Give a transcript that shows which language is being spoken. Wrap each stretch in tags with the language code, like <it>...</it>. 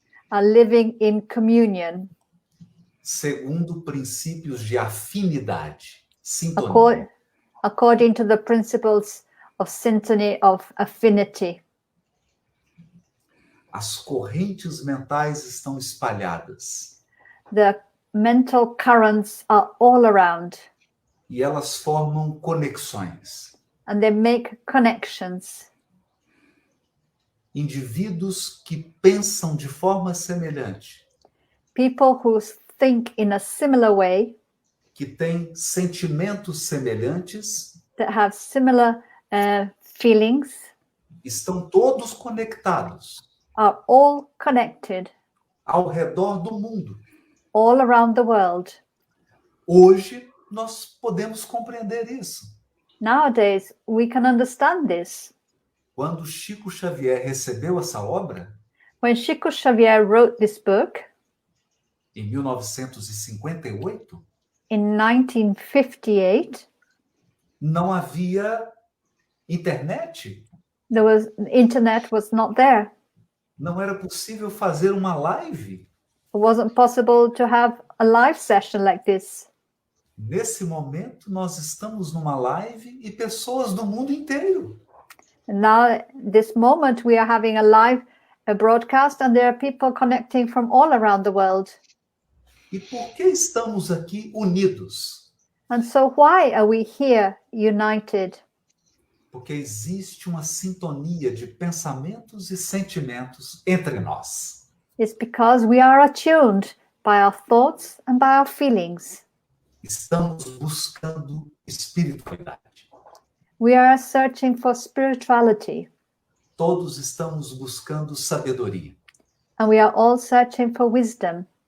<en>are living in communion</en> <pt>segundo princípios de afinidade, sintonia.</pt> <en>according to the principles of syntony, of affinity.</en> <pt>As correntes mentais estão espalhadas</pt> <en>The mental currents are all around</en> <pt>e elas formam conexões.</pt> <en>and they make connections.</en> <pt>Indivíduos que pensam de forma semelhante,</pt> <en>People who think in a similar way,</en> <pt>que têm sentimentos semelhantes,</pt> <en>that have similar feelings,</en> <pt>estão todos conectados</pt> <en>are all connected</en> <pt>ao redor do mundo.</pt> <en>all around the world.</en> <pt>Hoje nós podemos compreender isso.</pt> <en>Nowadays, we can understand this.</en> <pt>Quando Chico Xavier recebeu essa obra,</pt> <en>When Chico Xavier wrote this book</en> <pt>em 1958,</pt> <en>in 1958,</en> <pt>não havia internet,</pt> <en>the internet was not there.</en> <pt>não era possível fazer uma live.</pt> <en>It wasn't possible to have a live session like this.</en> <pt>Nesse momento, nós estamos numa live e pessoas do mundo inteiro.</pt> <en>And now, this moment, we are having a broadcast, and there are people connecting from all around the world.</en> <pt>E por que estamos aqui unidos?</pt> <en>And so why are we here united?</en> <pt>Porque existe uma sintonia de pensamentos e sentimentos entre nós.</pt> <en>It's because we are attuned by our thoughts and by our feelings.</en> <pt>Estamos buscando espiritualidade.</pt> <en>We are searching for spirituality,</en> <pt>Todos estamos buscando sabedoria.</pt> <en>and we are all searching for wisdom.</en>